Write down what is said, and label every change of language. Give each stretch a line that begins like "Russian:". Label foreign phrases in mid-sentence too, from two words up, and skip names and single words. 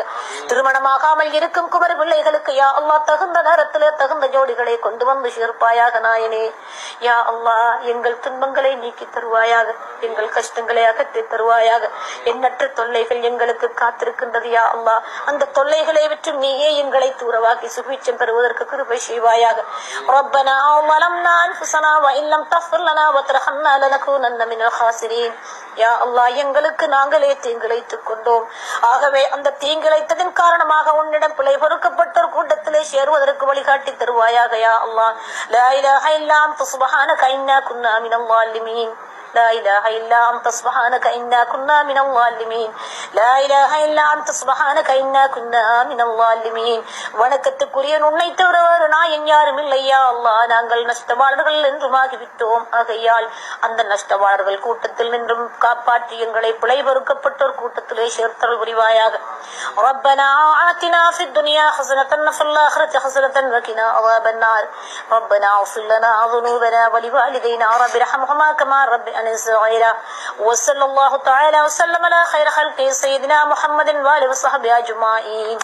Tamil: திருமணமாகாமல் இருக்கும் குமரி பிள்ளைகளுக்கு
Arabic: يا الله
Tamil: தகுந்த நேரத்திலே தகுந்த ஜோடிகளை கொண்டு வந்து சேர்ப்பாயாக. நாயனே
Arabic: يا الله,
Tamil: எங்கள் துன்பங்களை நீக்கி தருவாயாக, எங்கள் கஷ்டங்களை அகற்றி தருவாயாக. எண்ணற்ற தொல்லைகள் எங்களுக்கு காத்திருக்கின்றது
Arabic: يا الله,
Tamil: அந்த தொல்லைகளை விட்டு நீயே எங்களை தூரவாக்கி சுபீட்சம் பெறுவதற்கு கிருபை செய்வாயாக.
Arabic: ரப்பனா ظلمنا أنفسنا وإن لم تغفر لنا وترحمنا لنكونن من الخاسرين. يا الله,
Tamil: எங்களுக்கு நாங்களே தீங்கிழைத்துக் கொண்டோம். ஆகவே அந்த தீங்கிழைத்ததின் காரணமாக உன்னிடம் பிழை பொறுக்கப்பட்டோர் கூட்டத்திலே சேருவதற்கு வழிகாட்டி தருவாயாக.
Arabic: يا الله، لا إله إلا أنت سبحانك إنا كنا من الظالمين. لا إله إلا أنت سبحانك إنا كنا من الظالمين. لا إله إلا أنت سبحانك إنا كنا من الظالمين.
Tamil: வணக்கத்துக்குரிய உன்னை தவிர வேறு நாயன் யாரும் இல்லை
Arabic: يا الله,
Tamil: நாங்கள் நஷ்டவாளர்கள் என்றுமாகிவிட்டோம். ஆகையால் அந்த நஷ்டவாளர்கள் கூட்டத்தில் நின்றும் காப்பாற்றி எங்களை பிழை பொறுக்கப்பட்டோர் கூட்டத்திலே சேர்த்தல் புரிவாயாக.
Arabic: ربنا آتنا في الدنيا حسنة وفي الآخرة حسنة وقنا عذاب النار. ربنا اغفر لنا ذنوبنا ولوالدينا رب ارحمهما كما ربياني صغيرا. وصلى الله تعالى وسلم على خير خلقه سيدنا محمد وآله وصحبه أجمعين.